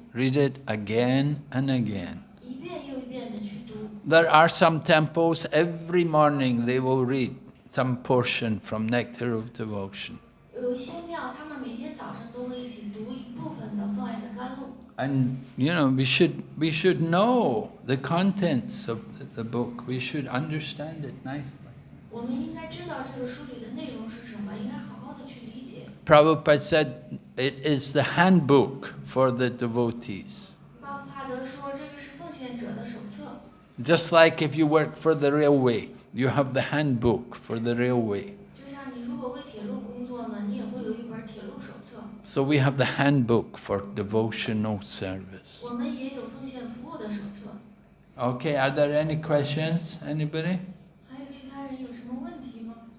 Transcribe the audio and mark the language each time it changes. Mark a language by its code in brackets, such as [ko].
[en] Read it again and again. [zh] 一遍又一遍的去读。 [en] There are some temples, every morning they will read some portion from Nectar of Devotion. [zh] 有一些庙，他们每天早上都会一起读一部分的奉爱的甘露。 [en] And you know, we should know the contents of the book. We should understand it nicely. [zh] 我们应该知道这个书里的内容是什么，应该好好的去理解。 [en] Prabhupada said it is the handbook for the devotees. [zh] 巴布帕德说，这个是奉献者的手册， [en] Just like if you work for the railway, you have the handbook for the railway. [zh] 就像你如果为铁路工作呢，你也会有一本铁路手册。 [en] So we have the handbook for devotional service. [zh] 我们也有奉献服务的手册。 [en] Okay, are there any questions? Anybody? [zh] 还有其他人有什么问题吗？